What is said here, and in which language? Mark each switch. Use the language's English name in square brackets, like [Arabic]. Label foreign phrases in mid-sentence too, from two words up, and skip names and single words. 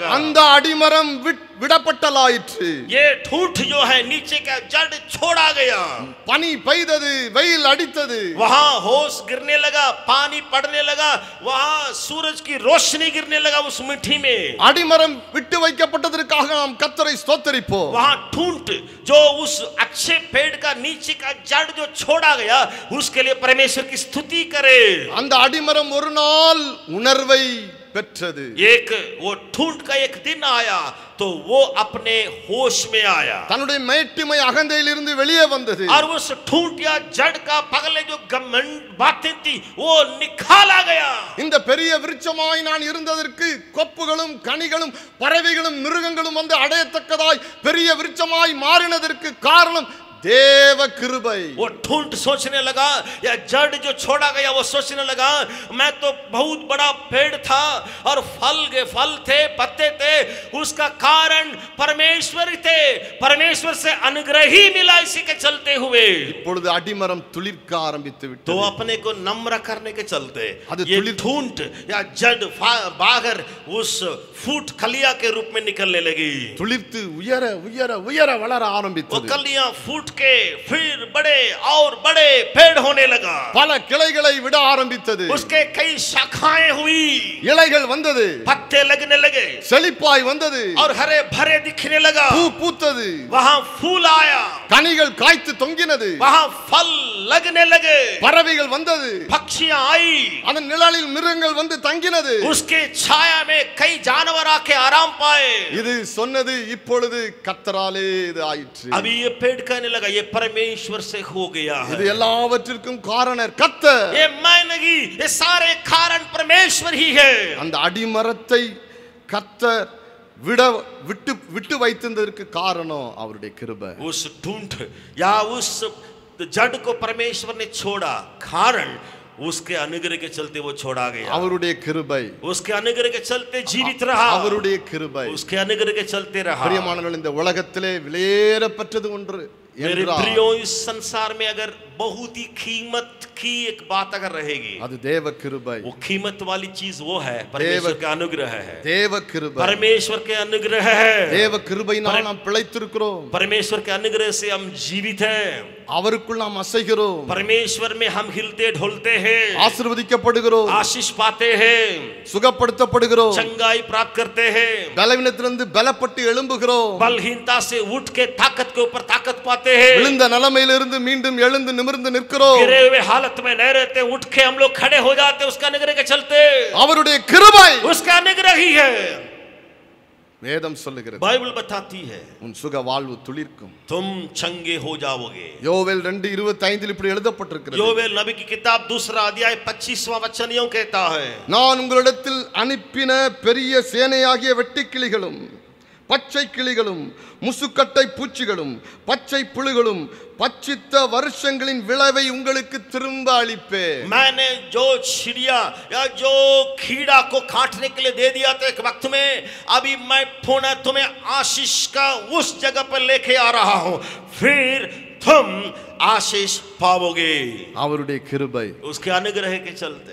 [Tamil] அந்த அடிமரம் விடப்பட்டலாயிற்று. [Hindi] ये ठूंठ जो है नीचे का जड़ छोड़ा गया. [Tamil] பனி பெய்தது, வெயில் அடித்தது. [Hindi] वहां होश गिरने लगा, पानी पड़ने लगा, वहां सूरज की रोशनी गिरने लगा उस मिट्टी में. [Tamil] அடிமரம் விட்டு வைக்கப்பட்டதற்காக நாம் கர்த்தரை ஸ்தோத்திரிப்போம். [Hindi] वहां ठूंठ जो उस अच्छे पेड़ का नीचे का जड़ जो छोड़ा गया, उसके लिए परमेश्वर की स्तुति करे. [Tamil] அந்த அடிமரம் ஒரு நாள் உணர்வை பெற்றது. [Hindi] एक वो ठूंठ का एक दिन आया तो वो अपने होश में आया [Tamil] தன்னுடைய மேட்டிமை அகந்தையிலிருந்து வெளியே வந்தது. [Hindi] और उस ठूंठ या जड़ का पगले जो घमंड बातें थी वो निकाला गया. [Tamil] இந்த பெரிய விருட்சமாய் நான் இருந்ததற்கு கொப்புகளும் கனிகளும் பறவைகளும் மிருகங்களும் வந்து அடையத்தக்கதாய் பெரிய விருட்சமாய் மாறினதற்கு காரணம் தேவ கிருபை. [Hindi] वो ठूंठ सोचने लगा, या जड़ जो छोड़ा गया वो सोचने लगा, मैं तो बहुत बड़ा पेड़ था और फल थे, पत्ते थे, उसका कारण परमेश्वर थे, परमेश्वर से अनुग्रह ही मिला इसी के चलते हुए. [Tamil] இப்பொழுது அடிமரம் துளிர்க்க ஆரம்பித்து விட்டது. [Hindi] तो अपने को नम्र करने के चलते [Tamil] அது [Hindi] ये ठूंठ या जड़ बागर उस फूट कलिया के रूप में निकलने लगी. [Tamil] துளிர்த்து உயர உயர உயர வளர ஆரம்பித்தது. [Hindi] वो कलियां फूट उठ के फिर बड़े और बड़े पेड़ होने लगा। [Tamil] பல கிளைகளை விட ஆரம்பித்தது. [Hindi] उसके कई शाखाएं हुई, [Tamil] இலைகள் வந்தது, [Hindi] पत्ते लगने लगे [Tamil] செழிப்பாய் வந்தது, [Hindi] और हरे भरे दिखने लगा। [Tamil] பூ பூத்தது, [Hindi] वहां फूल आया, [Tamil] கனிகள் காய்த்து தொங்கினது, [Hindi] वहां फल लगने लगे, [Tamil] பறவைகள் வந்தது, [Hindi] पक्षियां आई, [Tamil] அதன் நிழலில் மிருகங்கள் வந்து தங்கினது. [Hindi] उसके छाया में कई जानवर आके आराम पाए। [Tamil] இது சொன்னது இப்பொழுது கர்த்தராலே இது ஆயிற்று. [Hindi] अभी ये पेड़ कहने लगा ये परमेश्वर से हो गया [Tamil] இது [Hindi] है। [Tamil] எல்லாவற்றிற்கும் காரணர் கர்த்தர். [Hindi] ये मैं नहीं, ये सारे कारण परमेश्वर ही है। [Tamil] அந்த அடிமரத்தை கர்த்தர் விட்டு விட்டு வைத்ததற்கு காரணம் அவருடைய கிருபை. [Hindi] उस ढूंढ या उस जड़ को परमेश्वर ने छोड़ा, कारण उसके अनुग्रह के चलते वो छोड़ा गया। [Tamil] அவருடைய கிருபை, [Hindi] उसके अनुग्रह के चलते जीवित रहा, [Tamil] அவருடைய கிருபை. [Hindi] उसके अनुग्रह के चलते रहा। [Tamil] பிரியமானவர்களே, இந்த உலகத்திலே விலையேறப்பட்டது ஒன்று [Hindi] मेरे प्रियो, इस संसार में अगर बहुत ही कीमत की एक बात अगर रहेगी, [Tamil] அது தேவ கிருபை. [Hindi] वो कीमत वाली चीज वो है परमेश्वर का अनुग्रह है। [Tamil] தேவ கிருபை, [Hindi] परमेश्वर के अनुग्रह है। [Tamil] தேவ கிருபையினால் நாம் பிழைத்திருக்கிறோம். [Hindi] परमेश्वर के अनुग्रह से हम जीवित हैं। [Tamil] அவருக்குள் நாம் அசைகிறோம். [Hindi] परमेश्वर में हम हिलते ढुलते हैं, [Tamil] ஆசீர்வதிக்கப்படுகிறோம், [Hindi] आशीष पाते हैं, [Tamil] சுகப்படுத்தப்படுகிறோம், [Hindi] चंगाई प्राप्त करते हैं, [Tamil] பலவீனத்திலிருந்து பலப்பட்டு எழும்புகிறோம், [Hindi] बलहीनता से उठ के ताकत के ऊपर ताकत पाते हैं, [Tamil] விழுந்த நிலைமையிலிருந்து மீண்டும் எழுந்து நிமிர்ந்து நிற்கிறோம். [Hindi] गिरे हुए हालत में नहीं रहते, उठ के हम लोग खड़े हो जाते उसका अनुग्रह के चलते। [Tamil] அவருடைய கிருபை, [Hindi] उसका अनुग्रह ही है। [Tamil] வேதம் சொல்லுகிறது, [Hindi] बाइबल बताती है [Tamil] உன் சுக வாழ்வு துளிர்க்கும். [Hindi] तुम चंगे हो जाओगे। [Tamil] யோவேல் 2:25 இப்படி எழுதப்பட்டிருக்கிறது. [Hindi] योवेल नबी की किताब 2 अध्याय 25वां वचन यूं कहता है, [Tamil] நான் உங்களிடத்தில் அனுப்பின பெரிய சேனையாகிய வெட்டுக்கிளிகளும் பச்சை கிளிகளும் முசுக்கட்டை பூச்சிகளும் பச்சை புழுகளும் பச்சித்த வருஷங்களின் விளைவை உங்களுக்கு திரும்ப அளிப்பேன். [Hindi] मैंने जो चिड़िया या जो कीड़ा को काटने के लिए दे दिया था एक वक्त में, अभी मैं पुनः तुम्हें आशीष का उस जगह पर लेके आ रहा हूं, फिर तुम आशीष पाओगे। [Tamil] அவருடைய கிருபை, [Hindi] उसके अनुग्रह के चलते,